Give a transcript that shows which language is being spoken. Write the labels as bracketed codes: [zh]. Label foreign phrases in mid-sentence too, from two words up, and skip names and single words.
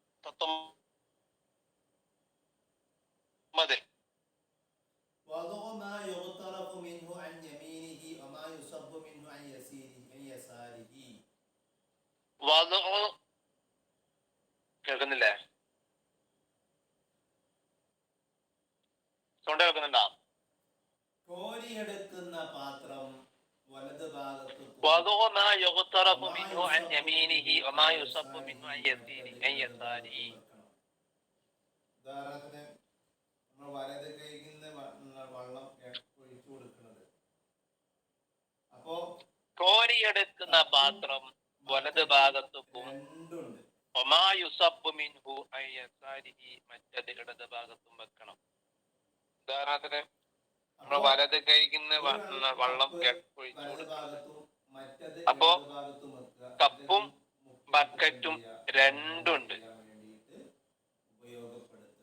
[ml] 19. [ar] وضع ما يغترف منه عن يمينه وما يصب منه عن يساره. [ml] കേൾക്കുന്നില്ലേ? സൗണ്ട് കേൾക്കുന്നുണ്ടോ? കോരിയെടുക്കുന്ന പാത്രം വലത് ഭാഗത്ത് [ar] وضع ما يغترف منه عن يمينه وما يصب منه عن يساره. [ml] ഉദാഹരണത്തിന് നമ്മൾ വലത് കൈയിൽ നിന്ന് വെള്ളം ഒഴിച്ചു കൊടുക്കുന്നത്. അപ്പോ കോരിയെടുക്കുന്ന പാത്രം വലത് ഭാഗത്തും രണ്ടുണ്ട്. [ar] وما يصب منه عن يساره [ml] മറ്റത് ഇടത് ഭാഗത്തും വെക്കണം. ഉദാഹരണത്തിന് നമ്മൾ വലത് കൈയിൽ നിന്ന് വെള്ളം ഒഴിച്ചു കൊടുക്കുന്നത്. അപ്പോ കപ്പും ബക്കറ്റും രണ്ടുണ്ട്. ഉപയോഗപ്പെടുത്തുക.